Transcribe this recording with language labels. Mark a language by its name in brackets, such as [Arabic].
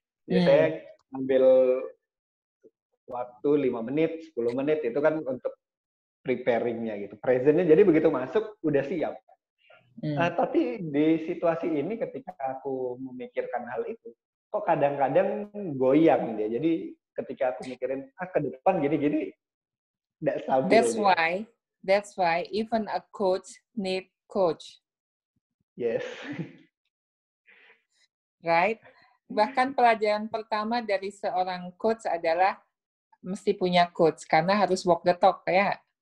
[Indonesian] Ya saya ambil waktu 5 menit, 10 menit itu kan untuk preparing-nya gitu. Present-nya jadi begitu masuk udah siap. Tapi di situasi ini ketika aku memikirkan hal itu, kok kadang-kadang goyang dia. Jadi ketika aku mikirin ke depan gini-gini tidak stabil dia. [English] That's why even a coach need coach. Yes. Right? [Indonesian] Bahkan pelajaran pertama dari seorang coach adalah mesti punya coach karena harus [English] walk the talk [Indonesian] ya.